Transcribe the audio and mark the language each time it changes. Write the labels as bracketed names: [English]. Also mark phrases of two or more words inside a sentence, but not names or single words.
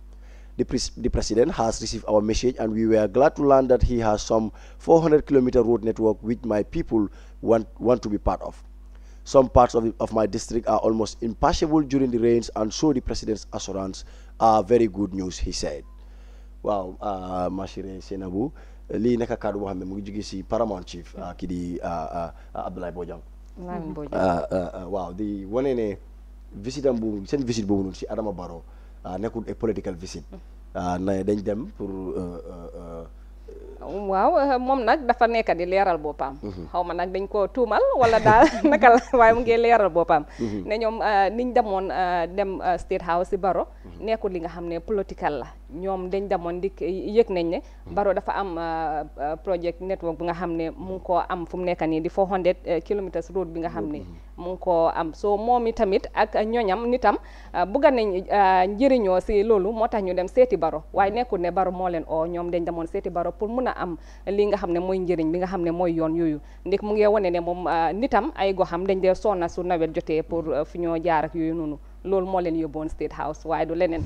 [English] The president has received our message and we were glad to learn that he has some 400-kilometer road network which my people want to be part of. Some parts of my district are almost impassable during the rains, and so the president's assurance are very good news, he said. [Wolof] Wow, Mashire Senabu, lii nekk kàddu boo xam ne mu ngi jóge si [English] Paramount Chief [Wolof] ki di Abdoulaye Bojang. Waaw di wane ne visitam bu seen visite boobu noonu si Adama Barrow nekkul a [English] political visit [Wolof] na dañ dem pour waaw moom nag dafa nekk di leeral boppam xaw ma nag dañ ko tuumal wala daal naka la waaye mu ngi leeral boppam ne ñoom niñ demoon dem State House si Barrow nekkul li nga xam ne political la ñoom dañ demoon di yëg nañ ne Barrow dafa am [English] project network [Wolof] bi nga xam ne mu ngi koo am fu mu nekk nii di 400 [English] kilometers road [Wolof] bi nga xam ne mu ngi koo am so moom i tamit ak ñoñam nitam bugga nañ njëriñoo si loolu moo tax ñu dem seeti Barrow waaye nekkul ne Barrow moo leen oo ñoom dañ demoon seeti Barrow pour mun a am li nga xam ne mooy njëriñ bi nga xam ne mooy yoon yooyu ndik mu ngi wane ne moom nitam ay goxam dañ dee sonna su nawet jotee pour fi ñoo jaar ak yooyu noonu loolu moo leen yóbboon State House waaye du leneen